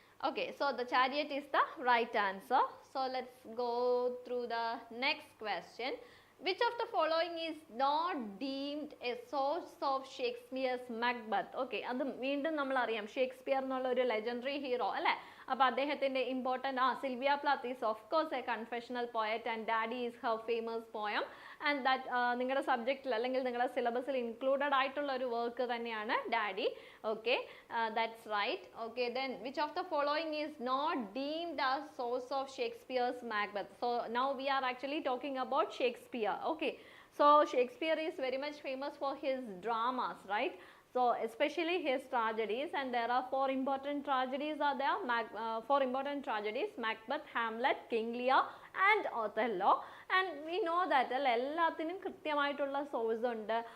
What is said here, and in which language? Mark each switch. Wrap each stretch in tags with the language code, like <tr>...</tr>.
<en>Okay, so the Chariot is the right answer. So let's go through the next question. Which of the following is not deemed a source of Shakespeare's Macbeth?</en> <ml>Okay, അത് വീണ്ടും നമ്മൾ അറിയാം, Shakespeare എന്നുള്ള ഒരു legendary hero അല്ലേ. അപ്പോൾ അദ്ദേഹത്തിൻ്റെ important</ml> <en>Sylvia Plath is of course a confessional poet, and Daddy is her famous poem, and that</en> <ml>നിങ്ങളുടെ സബ്ജക്റ്റിൽ അല്ലെങ്കിൽ നിങ്ങളുടെ സിലബസിൽ ഇൻക്ലൂഡഡ് ആയിട്ടുള്ള ഒരു വർക്ക് തന്നെയാണ് daddy.</ml> <en>Okay, that's right. Okay, then which of the following is not deemed as source of Shakespeare's Macbeth? So now we are actually talking about Shakespeare. Okay, so Shakespeare is very much famous for his dramas, right? So especially his tragedies, and there are four important tragedies are there. Four important tragedies: Macbeth, Hamlet, King Lear, and Othello. And we know that</en> <ml>എല്ലാത്തിനും കൃത്യമായിട്ടുള്ള source ഉണ്ട്.</ml>